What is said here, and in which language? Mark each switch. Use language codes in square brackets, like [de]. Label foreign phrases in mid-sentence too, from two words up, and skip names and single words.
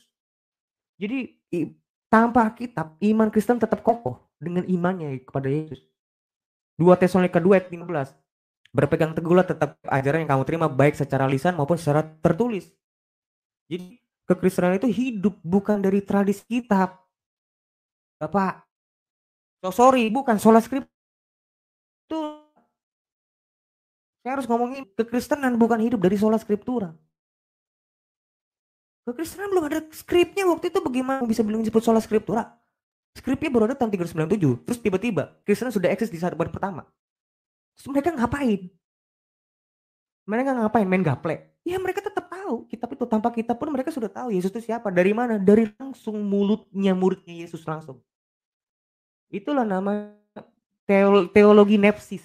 [id] Jadi tanpa kitab, iman Kristen tetap kokoh dengan imannya kepada Yesus. 2 Tesalonika 2 ayat 15. Berpegang teguhlah tetap ajaran yang kamu terima baik secara lisan maupun secara tertulis. Jadi kekristenan itu hidup bukan dari tradisi kitab. Bapak, sorry, bukan [la] sola scriptura. [id] Saya harus ngomongin kekristenan bukan hidup dari [la] sola scriptura. [id] Kekristenan belum ada skripnya waktu itu, bagaimana bisa bilang disebut [la] sola scriptura? [id] Skripnya baru ada tahun 397, terus tiba-tiba Kristen sudah eksis di saat abad pertama. Terus mereka ngapain? Mereka ngapain? Main gaple? Ya mereka tetap tahu kitab itu. Tanpa kitab pun mereka sudah tahu Yesus itu siapa. Dari mana? Dari langsung muridnya Yesus langsung. Itulah nama teologi nepsis.